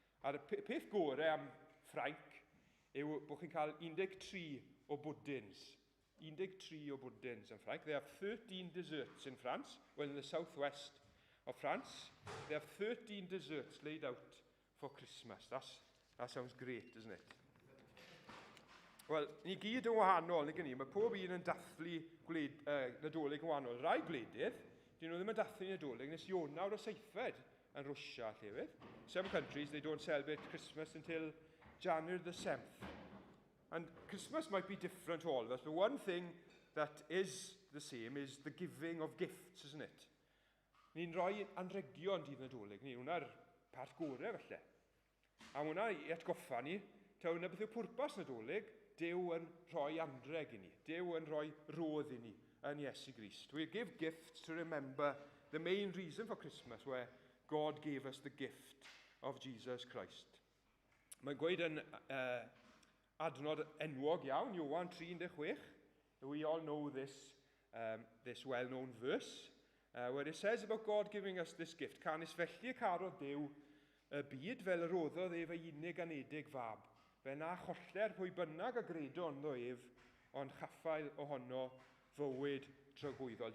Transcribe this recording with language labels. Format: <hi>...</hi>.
<cy>A peth gore am Ffrainc yw bod chi'n cael 13 o bwdins. 13 o bwdins yn Ffrainc.</cy> <en>They have 13 desserts in France. Well, in the southwest of France, they have 13 desserts laid out for Christmas. That sounds great, doesn't it?</en> <cy>Wel, ni gyd yn wahanol, neu gynnu. Mae pob un yn dathlu Nadolig yn wahanol. Rai gwledydd, dyn nhw ddim yn dathlu Nadolig, nes Ionawr o 7 yn Rwsia llefydd.</cy> <en>Some countries, they don't celebrate Christmas until January the 7th. And Christmas might be different to all of us, but one thing that is the same is the giving of gifts, isn't it?</en> <cy>Ni'n rhoi anregion dydd Nadolig, ni, hwnna'r part gore felly. A hwnna i atgoffa ni, ta hwnna beth yw pwrpas Nadolig, Dew yn rhoi anreg i ni, Dew yn rhoi rodd i ni yn Iesu Grist.</cy> <en>We give gifts to remember the main reason for Christmas, where God gave us the gift of Jesus Christ.</en> <cy>Mae'n gweud yn adnod enwog iawn, Iowan 3:16.</cy> <en>We all know this well-known verse, where it says about God giving us this gift.</en> <cy>Canis felly caro Dew y byd fel roddodd ef ei unig anedig fab. Fe na choller pwy bynnag a gredo ynddo ef, ond chaffael ohono fywyd tragwyddol.</cy>